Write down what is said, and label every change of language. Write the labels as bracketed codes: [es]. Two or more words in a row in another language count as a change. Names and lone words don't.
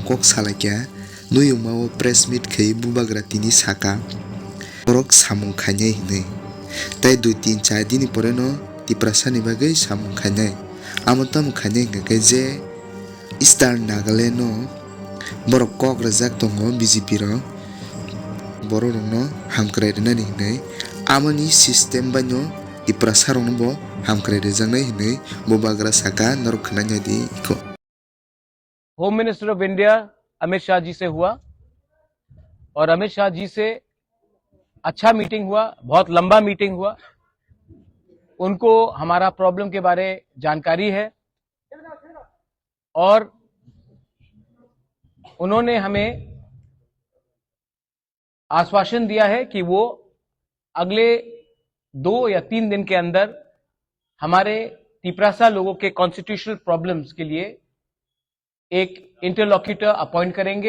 [trp] kok salakya nuyuma o [en] press meet [trp] khai bubagra tini saka borok samung khanyai hinai tai 2-3-4 dini pore no Tiprasani bagai samung khanyai amotam khanyai ngakai je Eastern Nagaland no borok kok rajak tongo BJP ro borok no hamkrai nani hinai amoni system banyo Tiprasarong bo hamkrai rejangnai hinai bubagra saka norok khnanya di iko [en] Home Minister of India [hi] अमित शाह जी से हुआ और अमित शाह जी से अच्छा मीटिंग हुआ, बहुत लंबा मीटिंग हुआ। उनको हमारा प्रॉब्लम के बारे जानकारी है और उन्होंने हमें आश्वासन दिया है कि वो अगले 2 या 3 दिन के अंदर हमारे तिपरासा लोगों के [en] constitutional problems [hi] के लिए एक [en] interlocutor appoint [hi] करेंगे।